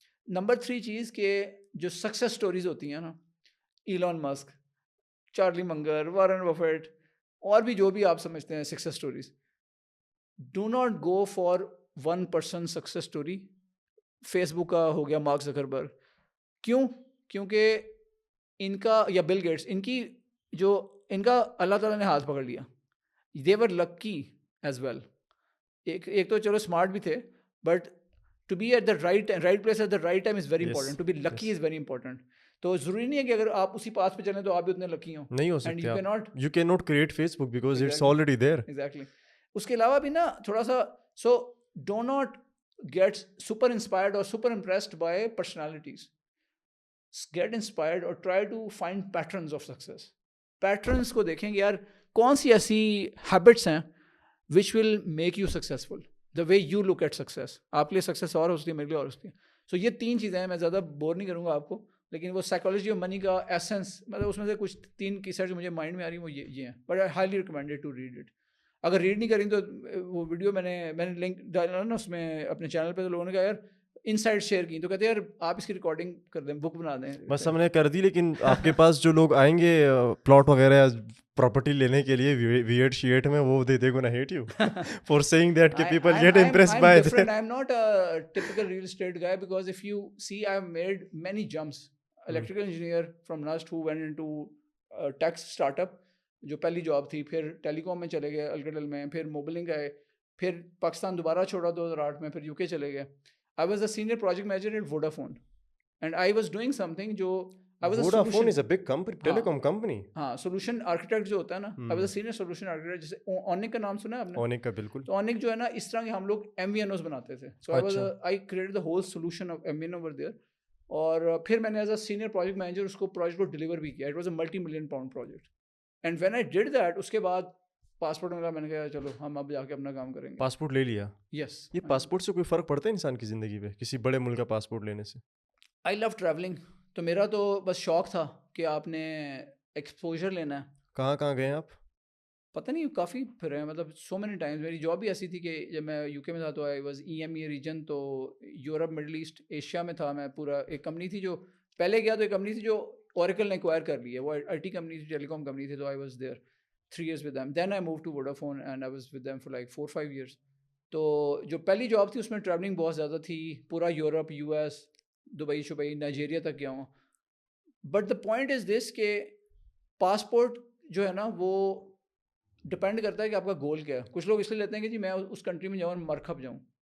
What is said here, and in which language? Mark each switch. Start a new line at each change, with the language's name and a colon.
Urdu: Number 3 چیز کہ جو سکسیس سٹوریز ہوتی ہیں نا, ایلون مسک, چارلی منگر, وارن بفیٹ, اور بھی جو بھی آپ سمجھتے ہیں success stories,
English: Do not go for 1% success story.
Urdu: Face بک کا ہو گیا مارک زکربرگ, کیوں؟ کیونکہ ان کا, یا بل گیٹس, ان کا اللہ تعالیٰ نے ہاتھ پکڑ لیا.
English: They were lucky as well.
Urdu: ایک تو چلو اسمارٹ بھی تھے,
English: But to be at the right place at the right time is very important. To be lucky is very important.
Urdu: تو ضروری نہیں ہے کہ اگر آپ اسی پاس پہ چلیں تو آپ بھی اتنے لکی ہوں. نہیں ہو سکتے.
English: you cannot create Facebook because it's already there. Exactly.
Urdu: اس کے علاوہ بھی نا تھوڑا سا,
English: so do not get super inspired or super impressed by personalities. Get inspired or try to find patterns of success.
Urdu: Patterns کو دیکھیں گے یار کون سی ایسی habits ہیں
English: which will make you successful. The way you look at success.
Urdu: آپ کے لیے سکسیس اور ہوتی ہے, میرے لیے اور ہوتی ہے. سو یہ 3 چیزیں ہیں, میں زیادہ بور نہیں کروں گا آپ کو, لیکن وہ سائیکالوجی آف منی کا ایسنس, مطلب اس میں سے کچھ 3 کی سیٹ جو مجھے مائنڈ میں آ رہی ہیں وہ یہ ہیں.
English: But I highly recommended to read it.
Urdu: اگر ریڈ نہیں کریں تو وہ ویڈیو میں نے لنک ڈالا نا اس میں اپنے چینل پہ, تو لوگوں نے کہا یار انسائٹ شیئر کی, تو کہتے ہیں یار آپ اس کی ریکارڈنگ کر دیں, بک بنا دیں. بس ہم نے کر دی, لیکن آپ کے پاس جو لوگ آئیں گے پلاٹ وغیرہ پراپرٹی لینے کے لیے ویئرڈ شیٹ میں,
English: وہ they gonna hate you for saying that کہ people get impressed by that. I am not a typical real estate guy because if you see I have made many jumps. Electrical engineer from Nust who went into tech startup,
Urdu: جو پہلی job تھی, پھر ٹیلی کام میں چلے گئے الکٹل میں, پھر موبلنگ گئے, پھر پاکستان دوبارہ چھوڑا 2008 میں, پھر UK چلے گئے.
English: I was a senior project manager at Vodafone and I was doing something
Urdu: جو
English: Vodafone is a big company, telecom company.
Urdu: ہاں,
English: solution architect
Urdu: جو ہوتا ہے نا,
English: I was a senior solution architect.
Urdu: جیسے اونک کا نام سنا ہے آپ نے؟ اونک کا بالکل. تو اونک جو ہے نا اس طرح کے ہم لوگ MVNOs بناتے تھے.
English: So I created the whole solution of MVNO over there.
Urdu: اور پھر میں نے as a senior project manager اس کو پروجیکٹ کو ڈلیور بھی کیا.
English: It was a multi-million pound project. And when I did that,
Urdu: اس کے بعد پاسپورٹ ملا, میں نے کہا چلو ہم اب جا کے اپنا کام کریں گے. پاسپورٹ لے لیا؟
English: Yes.
Urdu: یہ پاسپورٹ سے کوئی فرق پڑتا ہے انسان کی زندگی پہ, کسی بڑے ملک کا پاسپورٹ لینے سے؟
English: I love traveling.
Urdu: تو میرا تو بس شوق تھا کہ آپ نے ایکسپوجر لینا ہے. کہاں کہاں گئے آپ؟ پتہ نہیں, کافی پھر ہیں, مطلب سو مینی ٹائمز. میری جاب بھی ایسی تھی کہ جب میں UK میں تھا تو
English: I was EMEA region,
Urdu: تو یورپ, مڈل ایسٹ, ایشیا میں تھا میں پورا. ایک کمپنی تھی جو پہلے گیا, تو ایک کمپنی تھی جو اوریکل نے ایکوائر کر لی ہے, وہ IT کمپنی تھی, ٹیلی کام کمپنی تھی, تو
English: I was there 3 years with them. Then I moved to Vodafone and I was with them for like 4-5 years.
Urdu: تو جو پہلی جاب تھی اس میں ٹریولنگ بہت زیادہ تھی, پورا یورپ, US, دبئی شبئی, نائجیریا تک گیا ہوں.
English: but the point is this
Urdu: کہ پاسپورٹ جو ہے نا وہ ڈپینڈ کرتا ہے کہ آپ کا گول کیا ہے. کچھ لوگ اس لیے لیتے ہیں کہ جی میں اس کنٹری میں جاؤں اور مرکب جاؤں.